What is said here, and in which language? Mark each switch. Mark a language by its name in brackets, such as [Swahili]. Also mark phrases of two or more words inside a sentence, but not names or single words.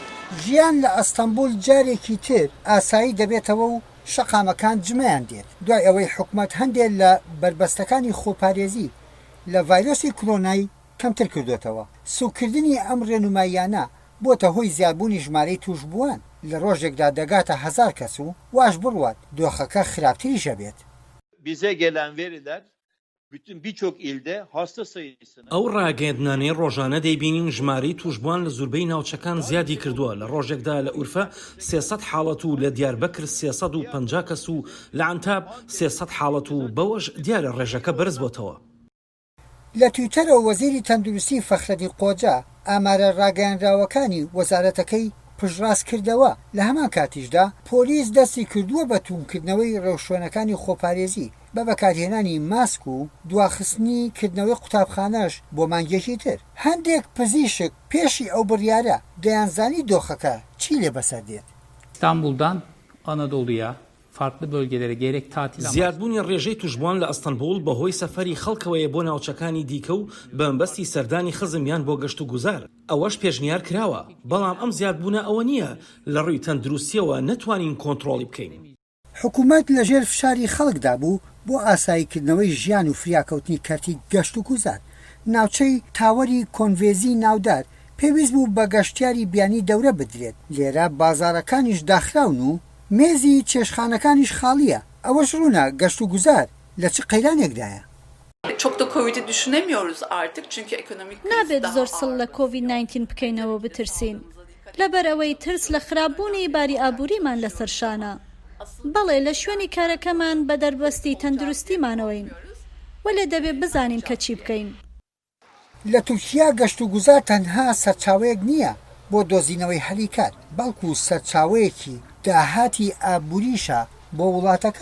[Central Kurdish] ژیان لە ئستەنبوڵ جارێکی تر ئاسایی دەبێتەوە و شەقامەکان جممەیان دێت دوای ئەوەی حکومەت هەندێک لە بەربەستەکانی خۆپارێزی لە ڤایرۆسی کۆرۆنای کەمترکردووەتەوە. سووککردنی ئەم ڕێنماییانە بۆتە هۆی زیادبوونی ژمارەی تووشبووان لە ڕۆژێکدا دەگاتە هەزار کەس و واش بڕوات دۆخەکە خراپتریشە بێت. [Turkish] Bize gelen veriler bütün birçok ilde hasta sayısını [Central Kurdish] ئەو ڕاگەیەندنانەی ڕۆژانە دەیبینین ژمارەی تووشبووان لە زۆربەی ناوچەکان زیادی کردووە. لە ڕۆژێکدا لە ئورفە 300 حاڵەت و لە دیاربەکر 350 کەس و لە عەنتاب 300 حاڵەت و بەوەش دیارە ڕێژەکە بەرز بۆتەوە. لە تویتەرەوە وەزیری تەندروستی فەخرەدی قۆجا ئامارە ڕاگەیەنراوەکانی وەزارەتەکەی پشتڕاست کردەوە. لە هەمان کاتیشدا پۆلیس دەستی کردووە بە تومکردنەوەی ڕێوشوێنەکانی خۆپارێزی بە بەکارهێنانی ماسک و دواخستنی کردنەوەی قوتابخانەش بۆ مانگێکی تر. هەندێک پزیشک پێشی ئەو بڕیارە دەیانزانی دۆخەکە چی لێ بەسەر دێت. [Turkish] İstanbul'dan Anadolu'ya farklı bölgelere gerek tatil [Central Kurdish] زیادبوونی ڕێژەی تووشبووان لە ئستەنبوڵ بەهۆی سەفەری خەڵکەوەیە بۆ ناوچەکانی دیکە و بەمبەستی سەردانی خزمیان بۆ گەشت و گوزار. ئەوەش پێشنیار کراوە، بەڵام ئەم زیادبوونە ئەوە نییە لە ڕووی تەندروستیەوە نەتوانین کۆنتڕۆڵی بکەین. حکومەت لەژێر فشاری خەڵکدا بوو بۆ ئاساییکردنەوەی ژیان و فریاکەوتنی کەرتی گەشت و گوزار. ناوچەی تاوەری کۆنڤێزی ناودار پێویست بوو بە گەشتیاری بیانی دەورە بدرێت. لێرە بازارەکانیش داخراون و مێزی چێشخانەکانیش خاڵیە. ئەوەش ڕوونە گەشت و گوزار لە چ قەیرانێکدایە. [Turkish] Çok da Covid'i düşünemiyoruz artık çünkü ekonomik [Central Kurdish] نابێت زۆر سڵ لە کۆڤید-19 بکەینەوە بترسین لەبەر ئەوەی ترس لە خراپبوونی باری ئابووریمان لەسەرشانە. بەڵێ لە شوێنی کارەکەمان بە دەربەستی تەندروستیمانەوەین وەلێ دەبێت بزانین کە چی بکەین. لە تورکیا گەشت و گوزار تەنها سەرچاوەیەک نییە بۆ دۆزینەوەی هەلیکات، بەڵکو سەرچاوەیەکی داهاتی ئابووریشە بۆ وڵاتەکە.